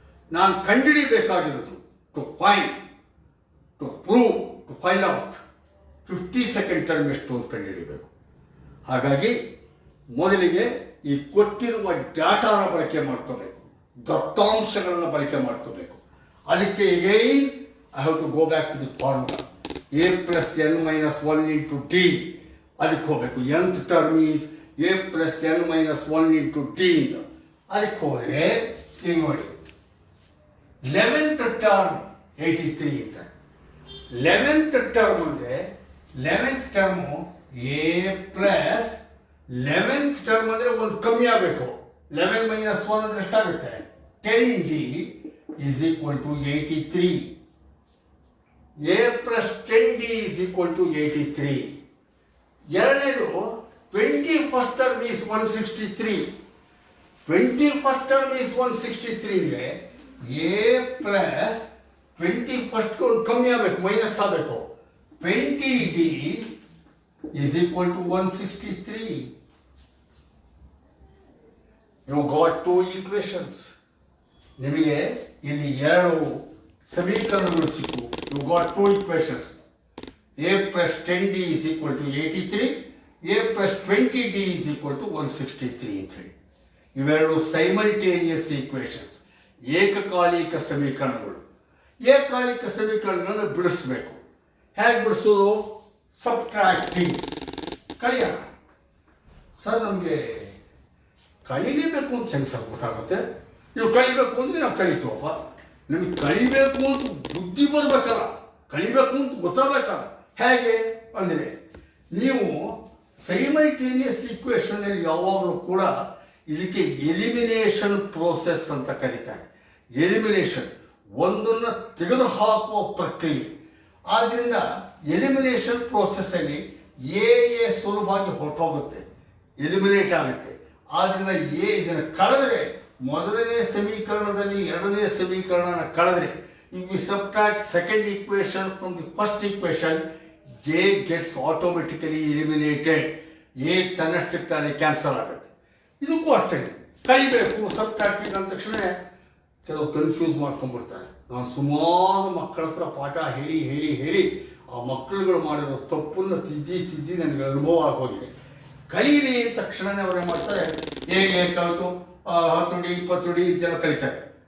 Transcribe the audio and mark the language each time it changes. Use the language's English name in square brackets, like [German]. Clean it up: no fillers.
[Kannada] ನಾನು ಕಂಡುಹಿಡಿಬೇಕಾಗಿರೋದು [English] to find, to prove, to find out [Kannada] 52nd term ಎಷ್ಟು ಅಂತ ಕಂಡುಹಿಡಿಯಬೇಕು. ಹಾಗಾಗಿ ಮೊದಲಿಗೆ ಈ ಕೊಟ್ಟಿರುವ ಡಾಟಾನ ಬಳಕೆ ಮಾಡ್ಕೋಬೇಕು, ದತ್ತಾಂಶಗಳನ್ನು ಬಳಕೆ ಮಾಡ್ಕೋಬೇಕು. ಅದಕ್ಕೆ [English] Again I have to go back to the formula. A plus n minus 1 into t. [Kannada] ಅದಕ್ಕೆ ಹೋಗಬೇಕು. [English] nth term is a plus n minus 1 into t ಅಂತ. [Kannada] ಅದಕ್ಕೆ ಹೋದರೆ ಈಗ ನೋಡಿ, 11th ಟರ್ಮ್ 83 ಅಂತ. [English] 11th term ಅಂದರೆ 11th term a plus [Kannada] 11th term ಅಂದರೆ ಒಂದು ಕಮ್ಮಿ ಆಗಬೇಕು. 11 - 1 ಅಂದರೆ ಎಷ್ಟಾಗುತ್ತೆ? [English] 10D is equal to 83. A plus 10D is equal to 83. ಎರಡನೇದು 21st term is 163. 21st term is 163 ಅಂದರೆ A plus 21st [Kannada] ಒಂದು ಕಮ್ಮಿ ಆಗಬೇಕು, ಮೈನಸ್ ಆಗಬೇಕು. [English] 20D is equal to 163. You got two equations. [Kannada] ನಿಮಗೆ ಇಲ್ಲಿ ಎರಡು ಸಮೀಕರಣಗಳು ಸಿಕ್ಕು. [English] You got two equations. A plus 10D is equal to 83. A plus 20D is equal to 163 [Kannada] ಅಂತ ಹೇಳಿ. ಇವೆರಡು ಸೈಮಲ್ಟೇನಿಯಸ್ ಈಕ್ವೇಷನ್ಸ್, ಏಕಕಾಲಿಕ ಸಮೀಕರಣಗಳು. ಏಕಕಾಲಿಕ ಸಮೀಕರಣಗಳನ್ನು ಬಿಡಿಸ್ಬೇಕು. ಹೇಗೆ ಬಿಡಿಸೋದು? ಸಬ್ಟ್ರಾಕ್ಟಿಂಗ್, ಕಳೆಯೋಣ. ಸರ್ ನಮಗೆ ಕಳಿಲೇಬೇಕು ಅಂತ ಹೆಂಗೆ ಸರ್ ಗೊತ್ತಾಗುತ್ತೆ? ನೀವು ಕಳಿಬೇಕು ಅಂದರೆ ನಾವು ಕಳಿತೀವಪ್ಪ. ನಮಗೆ ಕಳಿಬೇಕು ಅಂತ ಬುದ್ಧಿ ಬರಬೇಕಲ್ಲ, ಕಳಿಬೇಕು ಅಂತ ಗೊತ್ತಾಗಬೇಕಲ್ಲ. ಹೇಗೆ ಅಂದರೆ ನೀವು ಸೈಮಲ್ಟೇನಿಯಸ್ ಈಕ್ವೇಷನಲ್ಲಿ ಯಾವಾಗಲೂ ಕೂಡ ಇದಕ್ಕೆ ಎಲಿಮಿನೇಷನ್ ಪ್ರೋಸೆಸ್ ಅಂತ ಕರೀತಾರೆ. ಎಲಿಮಿನೇಷನ್, ಒಂದನ್ನು ತೆಗೆದುಹಾಕುವ ಪ್ರಕ್ರಿಯೆ. ಆದ್ದರಿಂದ ಎಲಿಮಿನೇಷನ್ ಪ್ರೋಸೆಸ್ಸಲ್ಲಿ ಎ ಸುಲಭವಾಗಿ ಹೊರಟೋಗುತ್ತೆ, ಎಲಿಮಿನೇಟ್ ಆಗುತ್ತೆ. ಆದ್ದರಿಂದ ಇದನ್ನು ಕಳೆದರೆ, ಮೊದಲನೇ ಸಮೀಕರಣದಲ್ಲಿ ಎರಡನೇ ಸಮೀಕರಣ ಕಳೆದರೆ, [English] if we subtract second equation from the first equation, A gets automatically eliminated. [Kannada] A ತನ್ನಷ್ಟಕ್ಕೆ ತಾನೇ ಕ್ಯಾನ್ಸಲ್ ಆಗುತ್ತೆ. ಇದಕ್ಕೂ ಅಷ್ಟೇ, ಕಳಿಬೇಕು. ಸಬ್ಟ್ರಾಕ್ಟಿಂಗ್ ಅಂದ ತಕ್ಷಣ ಕೆಲವು ಕನ್ಫ್ಯೂಸ್ ಮಾಡ್ಕೊಂಡ್ಬಿಡ್ತಾರೆ. ನಾನು ಸುಮಾರು ಮಕ್ಕಳ ಹತ್ರ ಪಾಠ ಹೇಳಿ ಹೇಳಿ ಹೇಳಿ ಆ ಮಕ್ಕಳುಗಳು ಮಾಡಿರೋ ತಪ್ಪನ್ನು ತಿದ್ದಿ ನನಗೆ ಅನುಭವ ಆಗೋಗಿದೆ. ಕಲೀರಿ ಅಂದ ತಕ್ಷಣವೇ ಅವರೇ ಮಾಡ್ತಾರೆ, ಹೇಗೆ ಕಲಿತು 10 ಡಿ 20 ಡಿ ಇದೆಲ್ಲ ಕಲಿತಾರೆ.